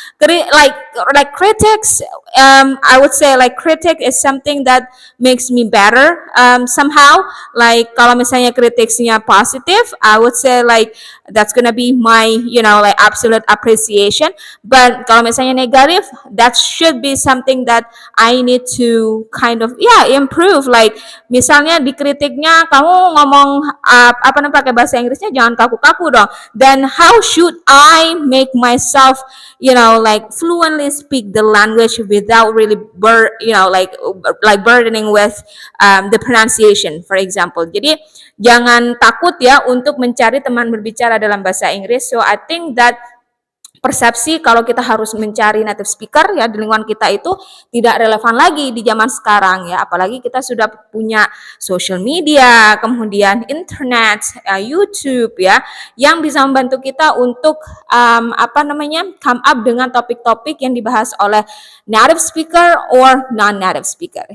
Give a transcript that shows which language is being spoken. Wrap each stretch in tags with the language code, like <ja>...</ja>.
<en>Like critics, I would say like critic is something that makes me better somehow. Like</en> <id>kalau misalnya kritiknya positif,</id> <en>I would say like that's gonna be my like absolute appreciation. But</en> <id>kalau misalnya</id> <en>negatif, that should be something that I need to kind of improve.</en> <id>Like misalnya dikritiknya kamu ngomong pakai bahasa Inggrisnya jangan kaku-kaku dong.</id> <en>Then how should I make myself like fluently speak the language without really like burdening with the pronunciation, for example.</en> <id>Jadi jangan takut ya untuk mencari teman berbicara dalam bahasa Inggris.</id> <en>So I think that</en> <id>persepsi kalau kita harus mencari native speaker ya di lingkungan kita itu tidak relevan lagi di zaman sekarang ya, apalagi kita sudah punya social media, kemudian internet, YouTube ya, yang bisa membantu kita untuk</id> <en>come up</en> <id>dengan topik-topik yang dibahas oleh native speaker or non-native speaker.</id>